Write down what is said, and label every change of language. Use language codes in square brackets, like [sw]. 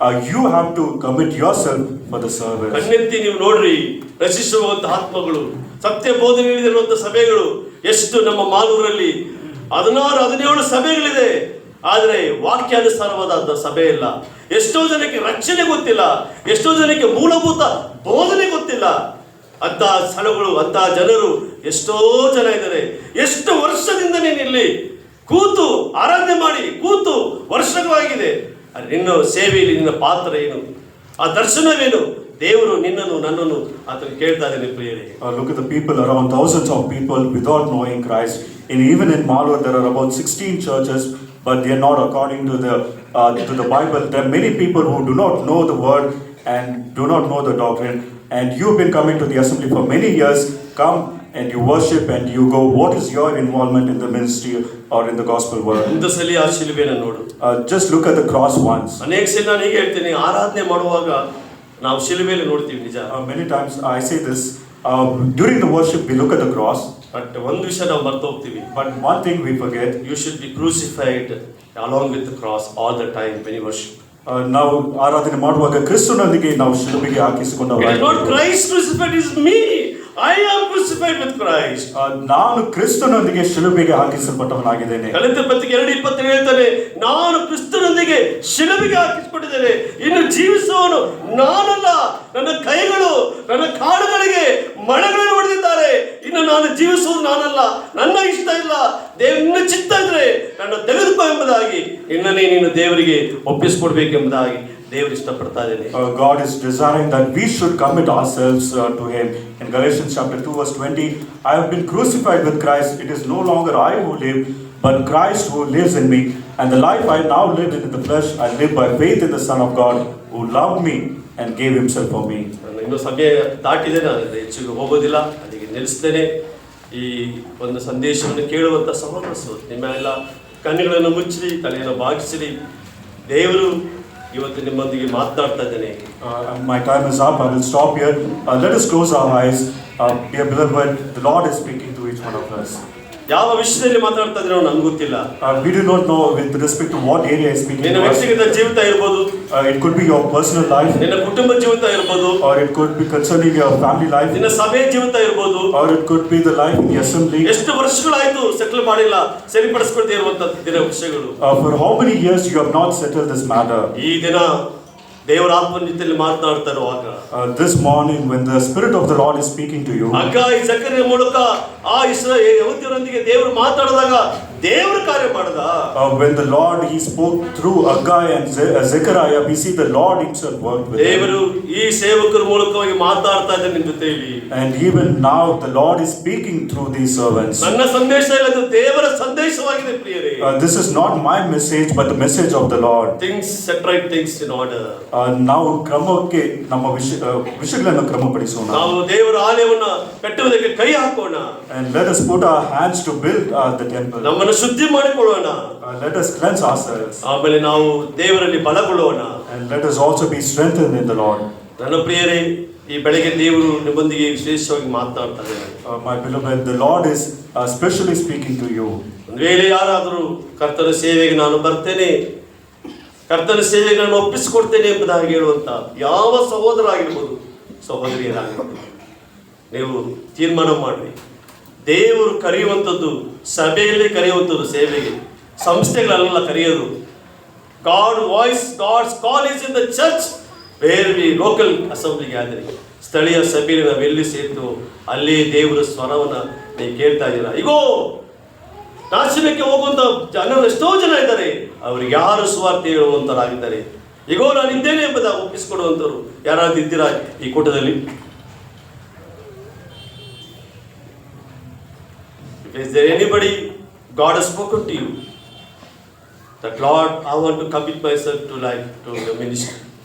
[en] You have to commit yourself for the service. [kn] ಕಣ್ಣೆತ್ತಿ ನೀವು ನೋಡ್ರಿ, ರಚಿಸುವಂತ ಆತ್ಮಗಳು, ಸತ್ಯ ಬೋಧನೆ ನೀಡಿರುವಂತ ಸಭೆಗಳು ಎಷ್ಟು ನಮ್ಮ ಮಾಲೂರಲ್ಲಿ 16-17 ಸಭೆಗಳಿದೆ. ಆದರೆ ವಾಕ್ಯಾನುಸಾರವಾದ ಸಭೆ ಇಲ್ಲ. ಎಷ್ಟೋ ಜನಕ್ಕೆ ರಕ್ಷಣೆ ಗೊತ್ತಿಲ್ಲ, ಎಷ್ಟೋ ಜನಕ್ಕೆ ಮೂಲಭೂತ ಬೋಧನೆ ಗೊತ್ತಿಲ್ಲ. ಅಂತ ಸ್ಥಳಗಳು, ಅಂತ ಜನರು ಎಷ್ಟೋ ಜನ ಇದ್ದಾರೆ. ಎಷ್ಟು ವರ್ಷದಿಂದ ನೀನು ಇಲ್ಲಿ ಕೂತು ಆರಾಧನೆ ಮಾಡಿ ಕೂತು ವರ್ಷಗಳಾಗಿದೆ. ನಿನ್ನ ಸೇವೆಯಲ್ಲಿ ನಿನ್ನ ಪಾತ್ರ ಏನು, ಆ ದರ್ಶನವೇನು? ದೇವರು ನಿನ್ನನ್ನು ನನ್ನನ್ನು ಆತನು ಕೇಳ್ತಾ ಇದ್ದಾನೆ. ಪ್ರಿಯರೇ, [en] look at the people around, thousands of people without knowing Christ. And even in Malur there are about 16 churches, but they are not according to the Bible. There are many people who do not know the word and do not know the doctrine. And you've been coming to the assembly for many years. Come and you worship and you go. What is your involvement in the ministry or in the gospel work? [kn] ಒಂದು ಸಲ ಆ ಶಿಲುಬೆಯನ್ನು ನೋಡು. [en] Just look at the cross once. [kn] ಅನೇಕ ಸಲ ನಾನು ಹೀಗೆ ಹೇಳ್ತೀನಿ, ಆರಾಧನೆ ಮಾಡುವಾಗ ನಾವು ಶಿಲುಬೆಯಲ್ಲಿ ನೋಡ್ತೀವಿ, ನಿಜ. [en] Many times I say this, during the worship we look at the cross. [kn] But ಒಂದು ವಿಷಯ ನಾವು ಮರ್ತು ಹೋಗ್ತೀವಿ. [en] But one thing we forget. You should be crucified along with the cross all the time when you worship. [kn] ನಾವು ಆರಾಧನೆ ಮಾಡುವಾಗ ಕ್ರಿಸ್ತನೊಂದಿಗೆ ನಾವು ಶಿಲುಬೆಗೆ ಹಾಕಿಸಿಕೊಂಡವರಾಗಿದ್ದೇವೆ. [en] It is not Christ crucified, it is me. I am crucified with Christ. [kn] ನಾನು ಕ್ರಿಸ್ತನೊಂದಿಗೆ ಶಿಲುಬೆಗೆ ಹಾಕಿಸಲ್ಪಟ್ಟವನಾಗಿದ್ದೇನೆ. ಗಲಾತ್ಯ ಪತ್ರಿಕೆ 2:27 ಹೇಳ್ತಾನೆ, ನಾನು ಕ್ರಿಸ್ತನೊಂದಿಗೆ ಶಿಲುಬೆಗೆ ಹಾಕಿಸಲ್ಪಟ್ಟಿದ್ದೇನೆ. ಇನ್ನು ಜೀವಿಸುವವನು ನಾನಲ್ಲ, ನನ್ನ ಕೈಗಳು ನನ್ನ ಕಾಲುಗಳಿಗೆ ಮಳೆಗಳನ್ನು ಹೊಡೆದಿದ್ದಾರೆ. ಇನ್ನು ನಾನು ಜೀವಿಸುವುದು ನಾನಲ್ಲ, ನನ್ನ ಇಷ್ಟ ಇಲ್ಲ, ದೇವರ ಚಿತ್ತ ಇದ್ರೆ ನನ್ನ ತೆಗೆದುಕೋ ಎಂಬುದಾಗಿ ನಿನ್ನನ್ನೇ ನೀನು ದೇವರಿಗೆ ಒಪ್ಪಿಸಿಕೊಡ್ಬೇಕೆಂಬುದಾಗಿ ದೇವರು ಇಷ್ಟಪಡ್ತಾ ಇದ್ದಾನೆ. [en] God is desiring that we should commit ourselves to him. In Galatians chapter 2 verse 20, I have been crucified with Christ. It is no longer I who live, but Christ who lives in me. And the life I now live in the flesh, I live by faith in the Son of God who loved me and gave himself for me. [kn] ಇನ್ನು ಸಮಯ ದಾಟಿದೆ, ನಾನು ಹೆಚ್ಚಿಗೆ ಹೋಗೋದಿಲ್ಲ, ಅದಕ್ಕೆ ನಿಲ್ಲಿಸ್ತೇನೆ. ಈ ಒಂದು ಸಂದೇಶವನ್ನು ಕೇಳುವಂಥ ಸಹೋದರರು ನಿಮ್ಮ ಎಲ್ಲ ಕಣ್ಣುಗಳನ್ನು ಮುಚ್ಚಿರಿ, ತಲೆಯನ್ನು ಬಾಗಿಸಿರಿ. ದೇವರು ಇವತ್ತು ನಿಮ್ಮೊಂದಿಗೆ ಮಾತನಾಡ್ತಾ ಇದ್ದೇನೆ. [en] My time is up. I will stop here. Let us close our eyes. Dear beloved, the Lord is speaking to each one of us. [kn] ಯಾವ ವಿಷಯದಲ್ಲಿ ಮಾತಾಡ್ತಾ ಇದ್ರೆ ನಮ್ಗೆ ಗೊತ್ತಿಲ್ಲ. [en] We do not know with respect to what area is speaking [kn] ನಿನ್ನ [en] to us. [kn] ವ್ಯಕ್ತಿಗತ ಜೀವಿತ ಇರ್ಬೋದು, [en] It could be your personal life, [kn] ನಿನ್ನ ಕುಟುಂಬ ಜೀವಿತ ಇರ್ಬೋದು, [en] or it could be concerning your family life, [kn] ನಿನ್ನ ಸಭೆ ಜೀವಿತ ಇರ್ಬೋದು, [en] or it could be the life in the assembly. [kn] ಎಷ್ಟು ವರ್ಷಗಳಾಯ್ತು ಸೆಟಲ್ ಮಾಡಿಲ್ಲ, ಸರಿಪಡಿಸ್ಕೊಳ್ತಾ ಇರುವಂತ ದಿನ ವಿಷಯಗಳು. [en] For how many years you have not settled this matter? [kn] ಈ ದಿನ ದೇವರ ಆತ್ಮನ ಜೊತೆಯಲ್ಲಿ ಮಾತನಾಡ್ತಾ ಇರುವಾಗ, [en] This morning when the Spirit of the Lord is speaking to you, [kn] ಹಗ್ಗಾಯಿ ಜಕರಿಯ ಮೂಲಕ ಆ ಯಹೂದ್ಯರೊಂದಿಗೆ ದೇವರು ಮಾತಾಡಿದಾಗ ದೇವರು ಕಾರ್ಯ ಮಾಡದ. [en] when the Lord he spoke through Haggai and Zechariah, we see the Lord himself worked with them. [kn] ದೇವರು ಈ ಸೇವಕರ ಮೂಲಕವಾಗಿ ಮಾತಾಡ್ತಾ ಇದ್ದಾರೆ ನಿಮ್ಮ ಜೊತೆಯಲ್ಲಿ. [en] And even now the Lord is speaking through these servants. [kn] ನನ್ನ ಸಂದೇಶ ಇಲ್ಲ, ಇದು ದೇವರ ಸಂದೇಶವಾಗಿದೆ ಪ್ರಿಯರೇ. [en] This is not my message but the message of the Lord. Things set right things in order. [kn] ನಾವು ಕ್ರಮಕ್ಕೆ ನಮ್ಮ ವಿಷಯಗಳನ್ನು ಕ್ರಮಪಡಿಸೋಣ. ನಾವು ದೇವರ ಆಲಯವನ್ನ ಕಟ್ಟುವುದಕ್ಕೆ ಕೈ ಹಾಕೋಣ. [en] And let us put our hands to build the temple. [kn] ನಮ್ಮನ್ನು ಶುದ್ಧಿ ಮಾಡಿಕೊಳ್ಳೋಣ. [en] Let us cleanse ourselves. [kn] ಆಮೇಲೆ ನಾವು ದೇವರಲ್ಲಿ ಬಲಗೊಳ್ಳೋಣ. [en] And let us also be strengthened in the Lord. [kn] ನನ್ನ ಪ್ರಿಯರೇ, ಈ ಬೆಳಗ್ಗೆ ದೇವರು ನಿಮ್ಮೊಂದಿಗೆ ವಿಶೇಷವಾಗಿ ಮಾತನಾಡ್ತಾ ಇದ್ದಾರೆ. [en] My beloved, the Lord is specially speaking to you. [kn] ಒಂದು ವೇಳೆ ಯಾರಾದರೂ ಕರ್ತನ ಸೇವೆಗೆ ನಾನು ಬರ್ತೇನೆ, ಕರ್ತನ ಸೇವೆಗೆ ನಾನು ಒಪ್ಪಿಸಿಕೊಡ್ತೇನೆ ಎಂಬುದಾಗಿ ಹೇಳುವಂತ ಯಾವ ಸಹೋದರ ಆಗಿರ್ಬೋದು, ಸಹೋದರಿಯರಾಗಿರ್ಬೋದು, ನೀವು ತೀರ್ಮಾನ ಮಾಡಿ. ದೇವರು ಕರೆಯುವಂಥದ್ದು ಸಭೆಯಲ್ಲಿ ಕರೆಯುವಂಥದ್ದು, ಸೇವೆಗೆ ಸಂಸ್ಥೆಗಳೆಲ್ಲ ಕರೆಯೋದು. [en] God voice, God's call is in the church where we local assembly gathering. [kn] ಸ್ಥಳೀಯ ಸಭೆಯಲ್ಲಿ ನಾವು ಎಲ್ಲಿ ಸೇರ್ತು ಅಲ್ಲಿ ದೇವರ ಸ್ವರವನ್ನ ನೀವು ಕೇಳ್ತಾ ಇದ್ದೀರಾ. ಈಗೋ ನಾಶನಕ್ಕೆ ಹೋಗುವಂತ ಜನರು ಎಷ್ಟೋ ಜನ ಇದ್ದಾರೆ, ಅವ್ರಿಗೆ ಯಾರು ಸುವಾರ್ತೆ ಹೇಳುವಂತರಾಗಿದ್ದಾರೆ. ಈಗೋ ನಾನು ಇದ್ದೇನೆ ಎಂಬುದಾಗಿ ಒಪ್ಪಿಸಿಕೊಡುವಂತರು ಯಾರಾದ್ರೂ ಇದ್ದೀರಾ ಈ ಕೂಟದಲ್ಲಿ? [en] Is there anybody God has spoken to you that Lord, I want to commit myself to the ministry?